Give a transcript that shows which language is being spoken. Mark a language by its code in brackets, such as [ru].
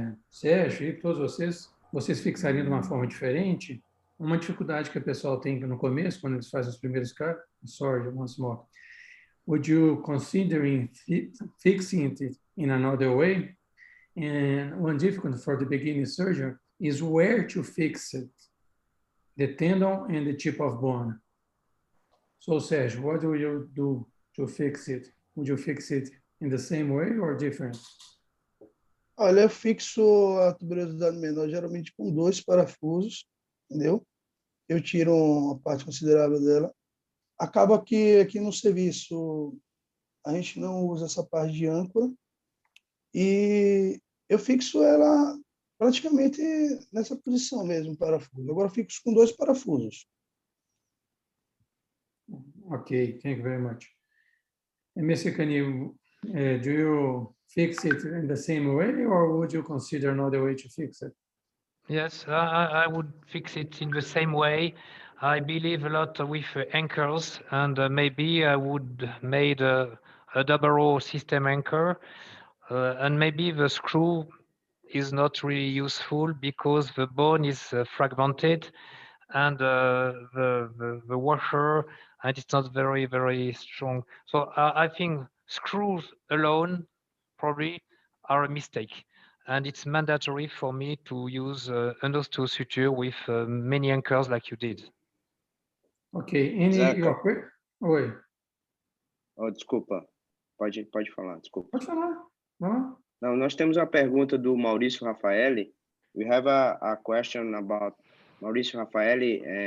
[pt] Sérgio e todos vocês fixariam de uma forma diferente? Uma dificuldade que o pessoal tem no começo, quando eles fazem os primeiros casos, [en] sorry, once more. Would you consider fixing it in another way? And one difficulty for the beginning surgeon is where to fix it, the tendon and the tip of bone. So, Sérgio, what do you do to fix it? Would you fix it in the same way or different? [pt] Olha, eu fixo a tuberosidade menor geralmente com 2 parafusos, entendeu? Eu tiro uma parte considerável dela. Acaba que aqui no serviço a gente não usa essa parte de âncora e eu fixo ela praticamente nessa posição mesmo, parafuso. Agora eu fixo com 2 parafusos. [en] Okay, thank you very much. And Mr. Kany, do you fix it in the same way, or would you consider another way to fix it? Yes, I would fix it in the same way. I believe a lot with anchors, and maybe I would made a double row system anchor, and maybe the screw is not really useful because the bone is fragmented, and the washer, and it's not very strong. So I think screws alone probably are a mistake, and it's mandatory for me to use an osteo suture with many anchors like you did. [pt] Okay, Oi. Oh, desculpa, pode falar, desculpa. Pode falar. Não, nós temos a pergunta do Maurício Raffaelli. [en] We have a question about Maurício Raffaelli.